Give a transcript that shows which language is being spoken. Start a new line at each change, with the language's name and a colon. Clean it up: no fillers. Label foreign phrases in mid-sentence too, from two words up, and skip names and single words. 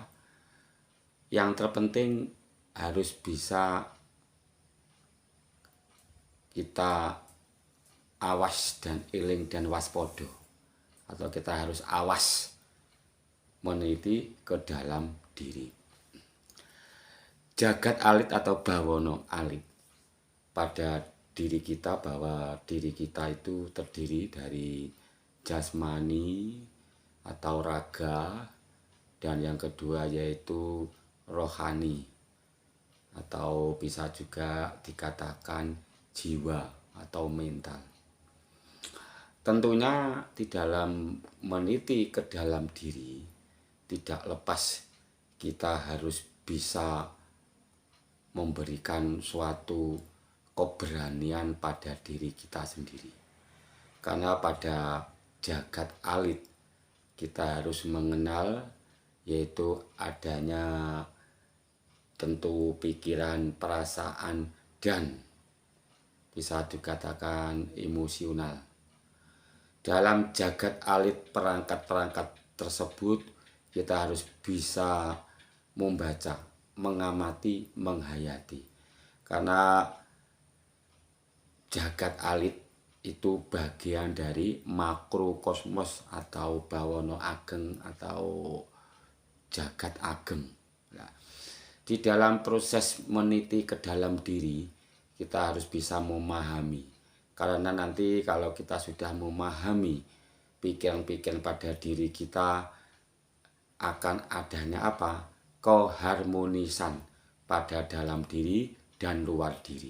Indonesian: Yang terpenting harus bisa kita awas dan eling dan waspodo, atau kita harus awas meniti ke dalam diri.
Javanese: Jagat alit
Indonesian: atau
Javanese: bawono alit
Indonesian: pada diri kita, bahwa diri kita itu terdiri dari jasmani atau raga, dan yang kedua yaitu rohani, atau bisa juga dikatakan jiwa atau mental. Tentunya di dalam meniti ke dalam diri, tidak lepas kita harus bisa memberikan suatu keberanian pada diri kita sendiri. Karena pada
Javanese: jagat alit
Indonesian: kita harus mengenal, yaitu adanya tentu pikiran, perasaan, dan bisa dikatakan emosional. Dalam
Javanese: jagat alit
Indonesian: perangkat-perangkat tersebut, kita harus bisa membaca, mengamati, menghayati. Karena
Javanese: jagat alit
Indonesian: itu bagian dari makrokosmos atau
Javanese: bawono ageng
Indonesian: atau
Javanese: jagat ageng.
Indonesian: Nah, di dalam proses meniti ke dalam diri, kita harus bisa memahami. Karena nanti kalau kita sudah memahami pikiran-pikiran pada diri kita, akan adanya keharmonisan pada dalam diri dan luar diri.